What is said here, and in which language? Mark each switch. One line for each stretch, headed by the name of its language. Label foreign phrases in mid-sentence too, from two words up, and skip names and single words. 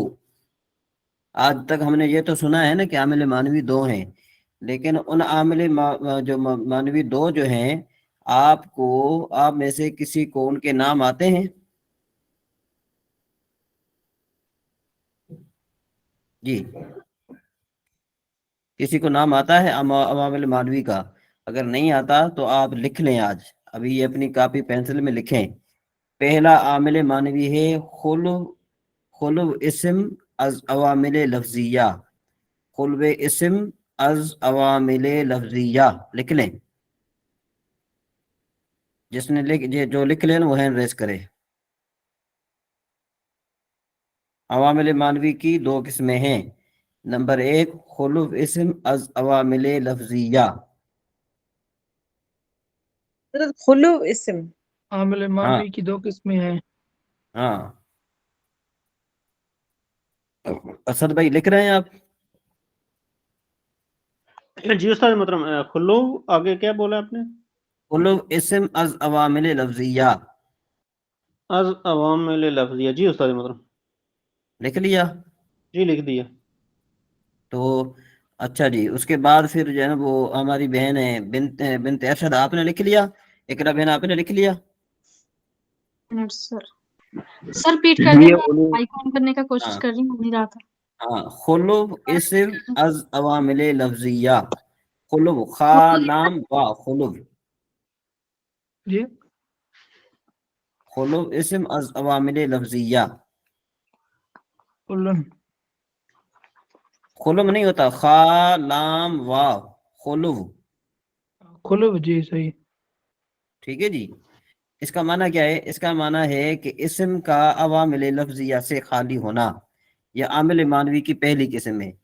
Urdu: آج تک ہم نے یہ تو سنا ہے نا کہ عامل مانوی 2 ہیں، لیکن ان عامل جو مانوی 2 جو ہیں، آپ میں سے کسی کو ان کے نام آتے ہیں؟ جی کسی کو نام آتا ہے عوامل مانوی کا؟ اگر نہیں آتا تو آپ لکھ لیں، آج ابھی یہ اپنی کاپی پینسل میں لکھیں۔ پہلا عامل مانوی ہے خلو اسم از عوامل لفظیہ، خلو اسم از عوامل لفظیہ، لکھ لیں۔ جس نے جو لکھ لیں وہ
English: hand raise
Urdu: کرے۔ عوامل مانوی کی دو قسمیں ہیں، نمبر 1 خلو اسم از عوامل لفظیہ۔ حضرت خلو اسم، عامل مانوی کی دو قسمیں ہیں۔ ہاں اسد بھائی لکھ رہے ہیں آپ؟ جی استاد محترم، خلو آگے کیا بولا آپ نے؟ خلو اسم از عوامل لفظیہ، از عوامل لفظیہ، جی استاد محترم، لکھ لیا؟ جی لکھ دیا۔ تو اچھا جی، اس کے بعد پھر جو ہے نا وہ ہماری بہن ہے بنت ارشد، آپ نے لکھ لیا؟ اقرا بہن آپ نے لکھ لیا؟ منٹ سر ریپیٹ کر دیں، میں آئیکن کرنے کا کوشش کر رہی ہوں، نہیں رہا تھا۔ ہاں خلو اسم از عوامل لفظیہ، خلو خا لام وا خلو، جی خلو اسم از عوامل لفظیہ۔ کلن، خلو نہیں ہوتا، خا لام وا خلو، کھلو، جی صحیح۔ ٹھیک ہے جی۔ اس کا معنی کیا ہے؟ اس کا معنی ہے کہ اسم کا عوامل لفظیہ سے خالی ہونا، یہ عامل مانوی کی پہلی قسم ہے۔